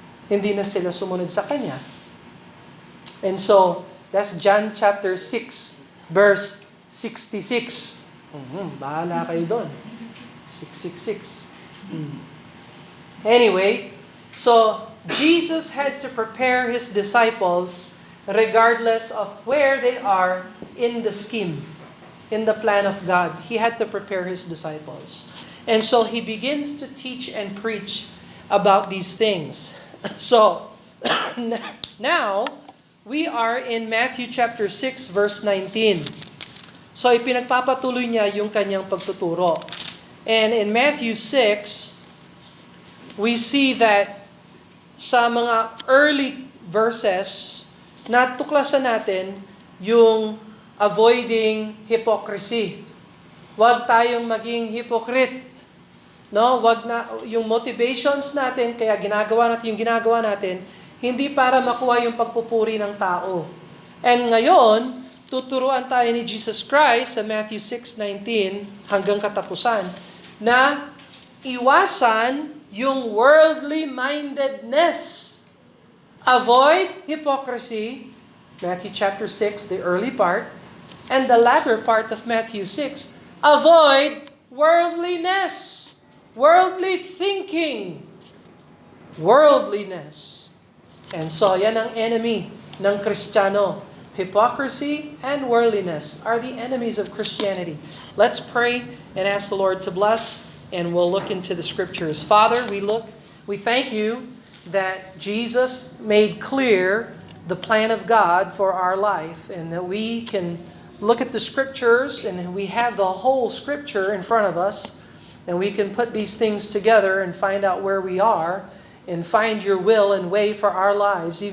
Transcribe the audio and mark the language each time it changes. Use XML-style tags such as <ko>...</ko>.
<tl>Hindi na sila sumunod sa Kanya.</tl> <en>And so, that's John chapter 6, verse 66. Bahala kayo doon. 666. Anyway, so, Jesus had to prepare His disciples regardless of where they are in the scheme, in the plan of God. He had to prepare His disciples. And so He begins to teach and preach about these things. So, now, we are in Matthew chapter 6 verse 19.</en> <tl>So ipinagpapatuloy niya yung kanyang pagtuturo.</tl> <en>And in Matthew 6, we see that sa mga early verses, natuklasan natin yung avoiding hypocrisy.</en> <tl>Huwag tayong maging hypocrite. No, wag na yung motivations natin kaya ginagawa natin hindi para makuha yung pagpupuri ng tao. And ngayon, tuturuan tayo ni Jesus Christ sa Matthew 6:19 hanggang katapusan na iwasan yung worldly mindedness.</tl> <en>Avoid hypocrisy, Matthew chapter 6, the early part, and the latter part of Matthew 6, avoid worldliness. Worldly thinking. Worldliness.</en> <tl>And so, yan ang enemy ng Kristiyano.</tl> <en>Hypocrisy and worldliness are the enemies of Christianity. Let's pray and ask the Lord to bless, and we'll look into the Scriptures. Father, we thank you that Jesus made clear the plan of God for our life, and that we can look at the Scriptures, and we have the whole Scripture in front of us, and we can put these things together and find out where we are and find your will and way for our lives.</en>